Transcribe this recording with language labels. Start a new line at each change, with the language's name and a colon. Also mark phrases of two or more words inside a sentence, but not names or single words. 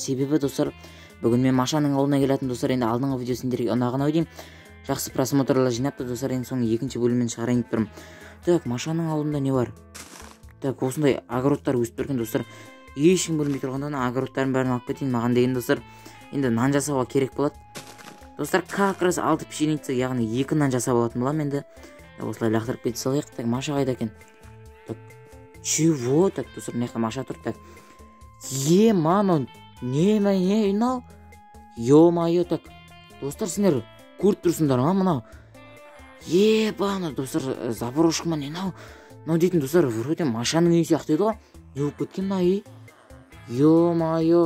Kazakh: Себебі достар, бүгін мен Машаның ауылына келетін достар. Енді алдыңғы видео сендерге ұнаған ау деймін. Жақсы просмотрлар жинапты достар, енді соның екінші бөлімін шығарайын деп тұрмын. Так, Машаның ауылында не бар? Так, осындай огородтар өсіп тұрған достар. Ешкім бөлінбей тұрғанда огородтардың бәрін алып кетейін. Маған деген достар, енді нан жасауға керек болады. Достар,
Russian: как раз 6 пшеница,
Kazakh: яғни 2 нан жасап алатын боламын енді. Осылай лақтырып кете салайық. Так, Маша қайда екен?
Russian: Так, чего? Так,
Kazakh: достар, мына жақта Маша тұр. Так, мано, не мынау? Ё-моё, так, достар, сендер көріп тұрсыңдар ма мынау? Ебаны, достар, заброшка ма не мынау дейтін достар, вроде Машаның үйі сияқты еді ғой. Не болып кеткен мына үй? Ё-моё.